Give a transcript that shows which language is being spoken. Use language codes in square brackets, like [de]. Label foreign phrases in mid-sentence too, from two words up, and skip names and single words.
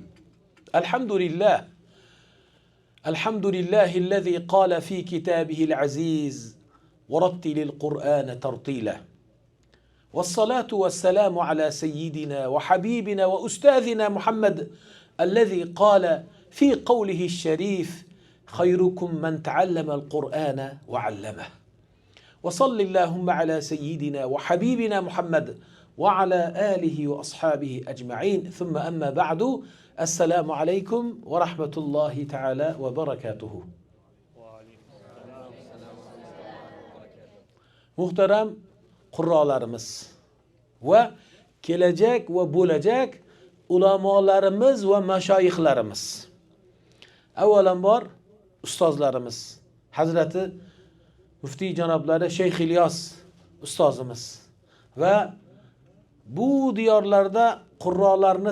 [ar] الحمد لله الذي قال في كتابه العزيز ورتل القرآن ترتيلا، والصلاة والسلام على سيدنا وحبيبنا وأستاذنا محمد الذي قال في قوله الشريف: خيركم من تعلم القرآن وعلمه. وصل اللهم على سيدنا وحبيبنا محمد وعلى آله وأصحابه أجمعين، ثم أما بعد، السلام عليكم ورحمة الله تعالى وبركاته. [uz] Muhtaram qurrolarimiz va kelajak va bo'lajak ulamolarimiz va mashoyixlarimiz. Avvalambor ustozlarimiz, Hazrati Muftiy janoblari Shayx Ilyos ustozimiz va bu diyorlarda qurrolarni